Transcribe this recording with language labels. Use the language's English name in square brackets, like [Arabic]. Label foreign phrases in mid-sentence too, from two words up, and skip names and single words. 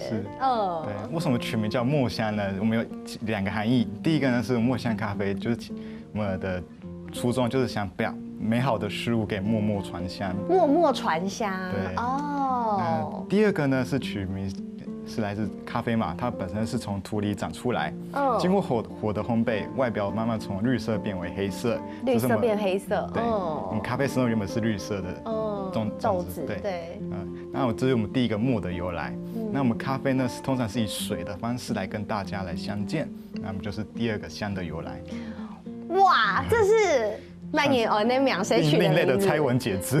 [Chinese] 是，對，為什麼取名叫墨香呢？我們有2個含義，第一個呢是墨香咖啡，就是我們的初衷就是想把美好的事物給默默傳香。默默傳香。對。那第二個呢是取名。是來自咖啡嘛，它本身是從土裡長出來，經過火的烘焙，外表慢慢從綠色變為黑色。綠色變黑色。對，我們咖啡石頭原本是綠色的，豆子。對。那这是我们第一个墨的由来。那我们咖啡呢，通常是以水的方式来跟大家来相见，那么就是第二个香的由来。哇，这是蔓延哦，那名谁取的名字？另类的猜文解字。